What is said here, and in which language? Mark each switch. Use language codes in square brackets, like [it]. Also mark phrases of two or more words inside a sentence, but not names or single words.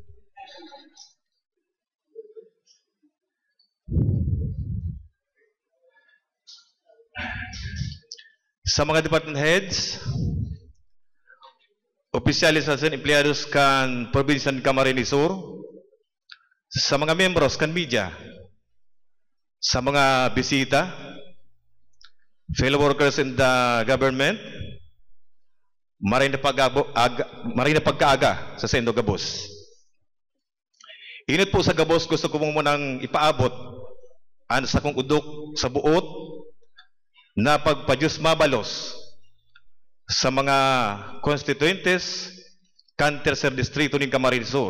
[bik] Sa mga department heads, opisyalis at empleados kan Provincial Camarines Sur, sa mga membros kan media, sa mga bisita, [en] fellow workers in the government, [bik] maray na pagkaaga sa Sendo Gabos. Init po sa Gabos, gusto ko munang ipaabot ang sa kong udok sa buot na pagpadyos mabalos sa mga constituentes kan Tercer Distrito ng Camarines Sur.